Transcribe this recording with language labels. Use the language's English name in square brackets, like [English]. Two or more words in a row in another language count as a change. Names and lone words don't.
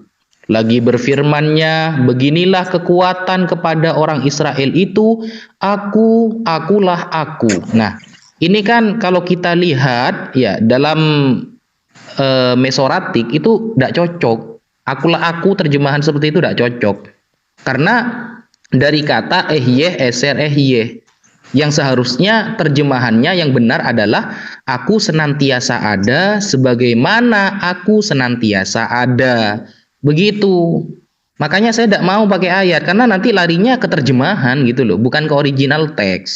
[Indonesian] Lagi berfirmannya, beginilah kekuatan kepada orang Israel itu, akulah aku. Nah, ini kan kalau kita lihat ya dalam Mesoratik itu tidak cocok. Akulah aku terjemahan seperti itu tidak cocok. Karena dari kata [Hebrew] אהיה, אשר, אהיה, [Indonesian] yang seharusnya terjemahannya yang benar adalah aku senantiasa ada sebagaimana aku senantiasa ada. Begitu. Makanya saya tidak mau pakai ayat karena nanti larinya ke terjemahan gitu loh, bukan ke original teks.